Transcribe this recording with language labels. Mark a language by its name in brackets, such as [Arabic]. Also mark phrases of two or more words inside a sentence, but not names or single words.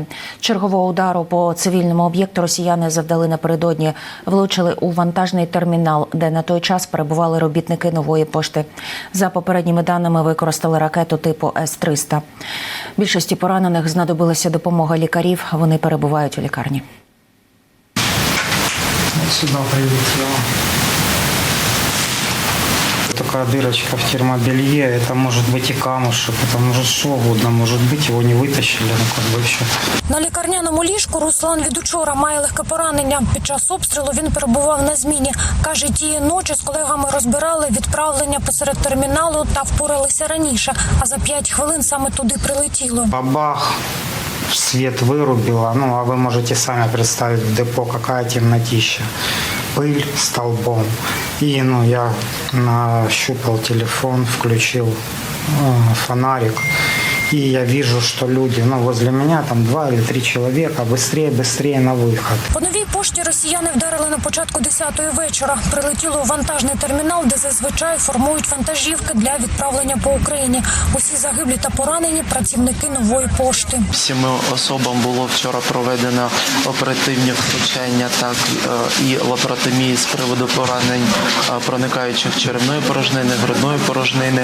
[Ukrainian] Чергового удару по цивільному об'єкту росіяни завдали напередодні. Влучили у вантажний термінал, де на той час перебували робітники Нової пошти. За попередніми даними, використали ракету типу С-300. Більшості поранених знадобилася допомога лікарів. Вони перебувають у лікарні. [Russian] Сюда прилетело. Такая дырочка в термобелье, это может быть и камушек, это может что угодно, может быть, его не вытащили, ну как бы все. [Ukrainian] На лікарняному ліжку Руслан від учора має легке поранення. Під час обстрілу він перебував на зміні. Каже, тієї ночі з колегами розбирали відправлення посеред терміналу та впоралися раніше, а за 5 хвилин саме туди прилетіло. [Russian] Бабах, свет вырубило, ну а вы можете сами представить в депо, какая темнотища. Пыль столбом. И я нащупал телефон, включил фонарик. И я вижу, что люди, возле меня там 2 или 3 человека, быстрее на выход. [Ukrainian] По Новій пошті росіяни вдарили на початку 10-ї вечора. Прилетіло у вантажний термінал, де зазвичай формують вантажівки для відправлення по Україні. Усі загиблі та поранені – працівники Нової пошти. 7 особам було вчора проведено оперативні втручання, так і лапаротомії з приводу поранень, проникаючих черевної порожнини, грудної порожнини.